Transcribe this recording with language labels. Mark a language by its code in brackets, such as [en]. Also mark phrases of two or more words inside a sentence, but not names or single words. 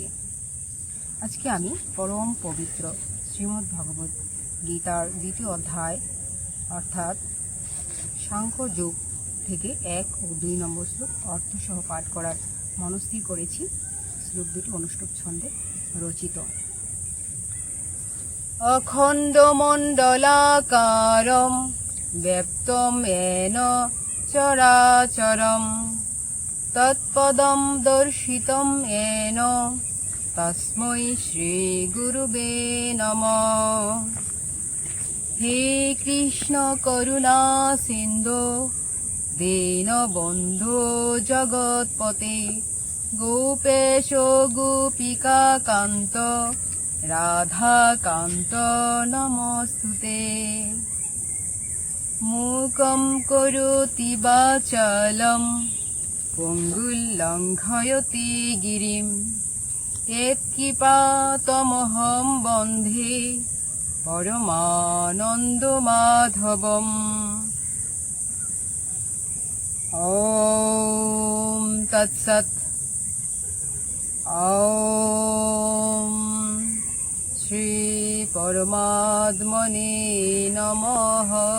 [bn] আজকে আমি পরম পবিত্র শ্রীমদ্ ভগবত গীতার দ্বিতীয় অধ্যায় অর্থাৎ সাংখ্য যোগ থেকে 1 ও 2 নম্বর শ্লোক অর্থসহ পাঠ করার মনস্থির করেছি। শ্লোক দুটি অনুষ্টুপ ছন্দে রচিত। [sa] অখণ্ড মণ্ডলাকারম ব্যপ্তম येन চরাচরম তৎপদম দর্শিতম येन তস্मै শ্রী গুরুবে নমঃ। হে কৃষ্ণ করুণা সিন্ধু দীনবন্ধু জগৎপতে গোপেশ গোপিকা কান্ত রাধা কান্ত নমস্তুতে। মূকং করোতি বাচালং পঙ্গুং লঙ্ঘয়তি গিরিম यत्कृपातमहं वन्दे परमानन्दमाधवम्। ॐ तत्सत्। ॐ श्री परमात्मने नमः।